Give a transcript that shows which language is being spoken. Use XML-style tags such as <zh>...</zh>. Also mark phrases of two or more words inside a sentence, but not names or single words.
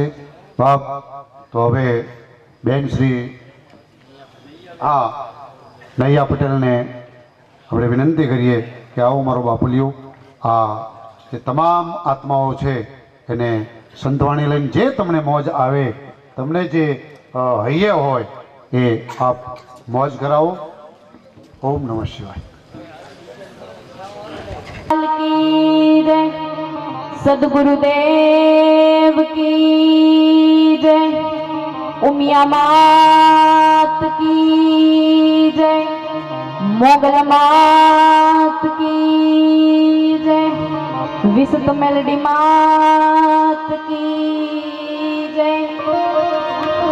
<gu>બાપ તો હવે બેન શ્રી નૈયા પટેલને આપણે વિનંતી કરીએ કે આવો મારો બાપુલિયો, આ જે તમામ આત્માઓ છે એને સંતવાણી લઈને જે તમને મોજ આવે, તમને જે હૈયે હોય એ આપ મોજ કરાવો. ઓમ નમઃ શિવાય.</gu> <hi>सदगुरुदेव की जय, उमिया मात की जय, मोगल मात की जय, विशुद्ध मेलडी मात की जय.</hi>